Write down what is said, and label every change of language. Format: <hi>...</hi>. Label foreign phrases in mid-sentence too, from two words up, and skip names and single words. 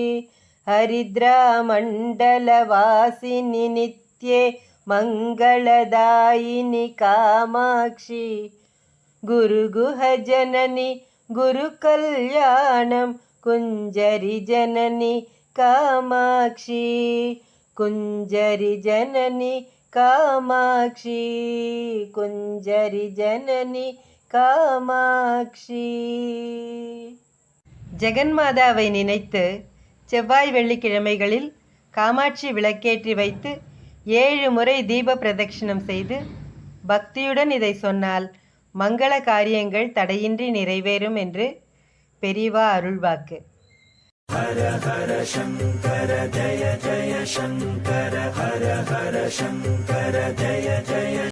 <sa>हरिद्रामण्डलवासिनि नित्ये मंगलदायिनि कामाक्षी गुरुगुह जननी गुरुकल्याणं कुञ्जरि जननी कामाक्षी कुञ्जरि जननी कामाक्षी कुञ्जरि जननी कामाक्षी.</sa> <ta>ஜெகன்மாதாவை நினைத்து செவ்வாய் வெள்ளிக்கிழமைகளில் காமாட்சி விளக்கேற்றி வைத்து 7 முறை தீப பிரதட்சிணம் செய்து பக்தியுடன் இதை சொன்னால் மங்கள காரியங்கள் தடையின்றி நிறைவேறும் என்று பெரியவா அருள்வாக்கு.</ta> <sa>हर हर शंकर जय जय शंकर हर हर शंकर जय जय</sa>